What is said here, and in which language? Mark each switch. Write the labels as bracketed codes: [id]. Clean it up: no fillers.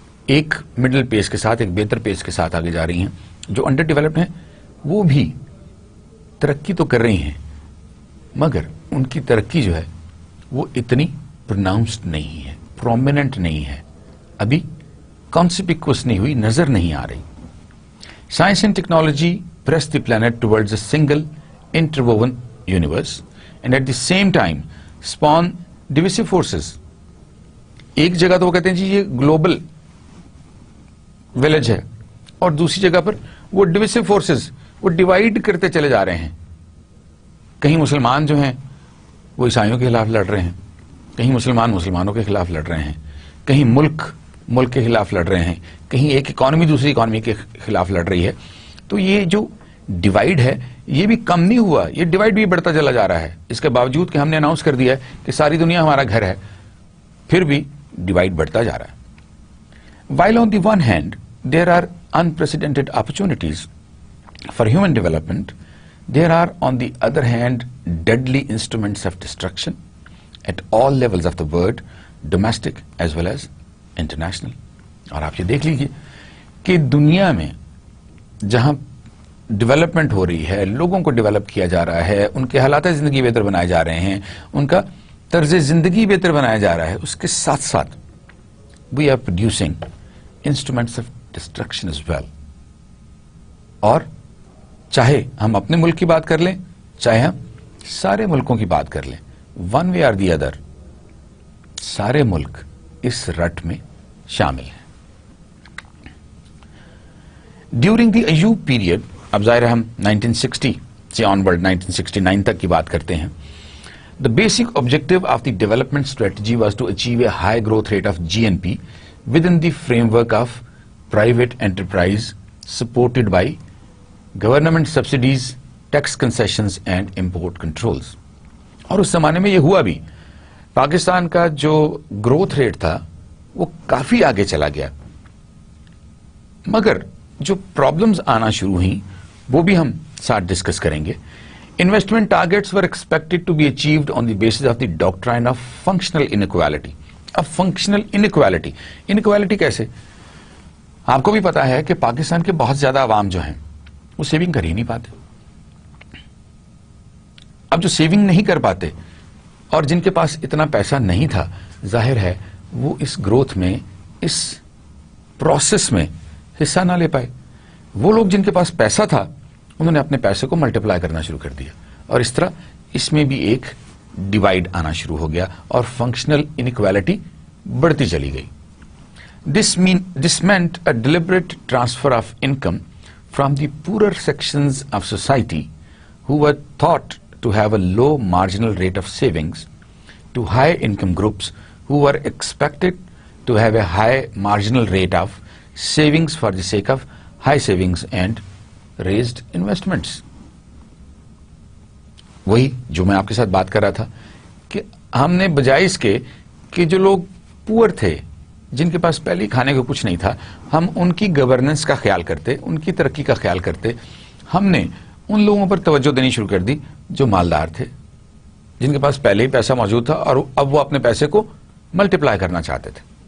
[ur] ایک مڈل پیس کے ساتھ، ایک بہتر پیس کے ساتھ آگے جا رہی ہیں. جو انڈر ڈیولپڈ ہیں وہ بھی ترقی تو کر رہی ہیں، مگر ان کی ترقی جو ہے وہ اتنی پروناؤنسڈ نہیں ہے، پرومیننٹ نہیں ہے، ابھی کانسپیکوس نہیں ہوئی، نظر نہیں آ رہی. [en] Science and technology press the planet towards a single interwoven universe and at the same time spawn divisive forces. [ur] ایک جگہ تو وہ کہتے ہیں جی یہ گلوبل ولیج ہے، اور دوسری جگہ پر وہ ڈویسو فورسز وہ ڈیوائیڈ کرتے چلے جا رہے ہیں. کہیں مسلمان جو ہیں وہ عیسائیوں کے خلاف لڑ رہے ہیں، کہیں مسلمان مسلمانوں کے خلاف لڑ رہے ہیں، کہیں ملک کے خلاف لڑ رہے ہیں، کہیں ایک اکانومی دوسری اکانومی کے خلاف لڑ رہی ہے. تو یہ جو ڈیوائیڈ ہے یہ بھی کم نہیں ہوا، یہ ڈیوائیڈ بھی بڑھتا چلا جا رہا ہے. اس کے باوجود کہ ہم نے اناؤنس کر دیا ہے کہ ساری دنیا ہمارا گھر ہے، پھر بھی ڈیوائیڈ بڑھتا جا رہا ہے. [en] While on the one hand there are unprecedented opportunities for human development, there are on the other hand deadly instruments of destruction at all levels of the world, domestic as well as international. [ur] اور آپ یہ دیکھ لیجئے کہ دنیا میں جہاں development ہو رہی ہے، لوگوں کو ڈیولپ کیا جا رہا ہے، ان کے حالات زندگی بہتر بنائے جا رہے ہیں، ان کا طرز زندگی بہتر بنایا جا رہا ہے، اس کے ساتھ ساتھ [en] We are producing instruments of destruction as well. [ur] اور چاہے ہم اپنے ملک کی بات کر لیں، چاہے ہم سارے ملکوں کی بات کر لیں، [en] one way or the other [ur] سارے ملک اس رٹ میں شامل ہیں. [en] during the [ur] ایوب پیریڈ، اب ظاہر ہم 1960 سے آن ورڈ 1969 تک کی بات کرتے ہیں. [en] The basic objective of the development strategy was to achieve a high growth rate of GNP within the framework of private enterprise supported by government subsidies, tax concessions and import controls. [ur] اور اس زمانے میں یہ ہوا بھی، پاکستان کا جو growth rate تھا وہ کافی آگے چلا گیا، مگر جو پرابلمز آنا شروع ہوئیں وہ بھی ہم ساتھ ڈسکس کریں گے. [en] Investment targets were expected to be achieved on the basis of the doctrine of functional inequality. [ur] اب functional inequality، inequality کیسے؟ آپ کو بھی پتا ہے کہ پاکستان کے بہت زیادہ عوام جو ہیں وہ سیونگ کر ہی نہیں پاتے. اب جو سیونگ نہیں کر پاتے اور جن کے پاس اتنا پیسہ نہیں تھا، ظاہر ہے وہ اس گروتھ میں، اس پروسیس میں حصہ نہ لے پائے. وہ لوگ جن کے پاس پیسہ تھا انہوں نے اپنے پیسے کو ملٹیپلائی کرنا شروع کر دیا، اور اس طرح اس میں بھی ایک ڈیوائیڈ آنا شروع ہو گیا اور فنکشنل انیکویلٹی بڑھتی چلی گئی. [en] This meant a deliberate transfer of income from the poorer sections of society who were thought to have a low marginal rate of savings to high income groups who were expected to have a high marginal rate of savings for the sake of high savings and raised investments. [ur] وہی جو میں آپ کے ساتھ بات کر رہا تھا کہ ہم نے بجائے اس کے کہ جو لوگ پور تھے، جن کے پاس پہلے کھانے کو کچھ نہیں تھا، ہم ان کی گورننس کا خیال کرتے، ان کی ترقی کا خیال کرتے. ہم نے ان لوگوں پر توجہ دینی شروع کر دی جو مالدار تھے، جن کے پاس پہلے ہی پیسہ موجود تھا اور اب وہ اپنے پیسے کو ملٹیپلائی کرنا چاہتے تھے.